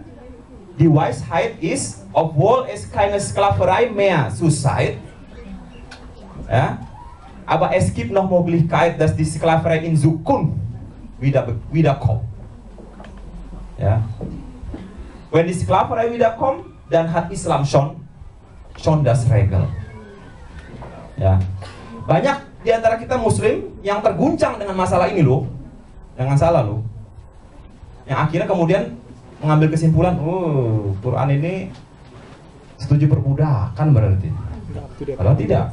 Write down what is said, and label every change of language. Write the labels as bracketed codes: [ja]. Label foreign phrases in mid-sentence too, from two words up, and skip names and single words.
[de] Die Weisheit ist, obwohl es keine Sklaverei mehr zurzeit, ja, aber es gibt noch Möglichkeit, dass die Sklaverei in Zukunft wiederkommt. Ja. Wenn die Sklaverei wiederkommt, dann hat Islam schon das Regel. [id] Ya. Banyak di antara kita Muslim yang terguncang dengan masalah ini loh, jangan salah loh. Yang akhirnya kemudian mengambil kesimpulan, oh Quran ini setuju perbudakan berarti. Padahal tidak.